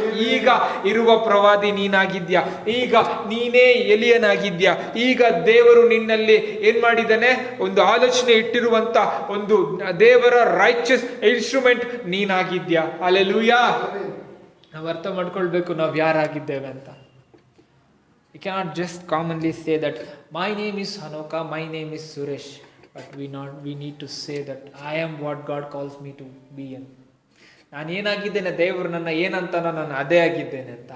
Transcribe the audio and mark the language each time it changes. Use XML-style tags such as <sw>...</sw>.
<kn>ಈಗ ಇರುವ ಪ್ರವಾದಿ ನೀನಾಗಿದ್ಯಾ, ಈಗ ನೀನೇ ಎಲಿಯನಾಗಿದ್ಯಾ, ಈಗ ದೇವರು ನಿನ್ನಲ್ಲಿ ಏನ್ ಮಾಡಿದ್ದಾನೆ? ಒಂದು ಆಲೋಚನೆ ಇಟ್ಟಿರುವಂತ ಒಂದು ದೇವರ</kn> <en>riches instrument</en> <kn>ನೀನಾಗಿದ್ಯಾ. ಹಲ್ಲೆಲೂಯಾ. ನಾವು ಅರ್ಥ ಮಾಡ್ಕೊಳ್ಬೇಕು ನಾವು ಯಾರಾಗಿದ್ದೇವೆ ಅಂತ.</kn> <en>You cannot just commonly say that my name is Hanoka, my name is Suresh, but we need to say that I am what God calls me to be.</en> <kn>ನಾನು ಏನಾಗಿದ್ದೇನೆ, ದೇವರು ನನ್ನ ಏನಂತ ನಾನು ಅದೇ ಆಗಿದ್ದೇನೆ ಅಂತ.</kn>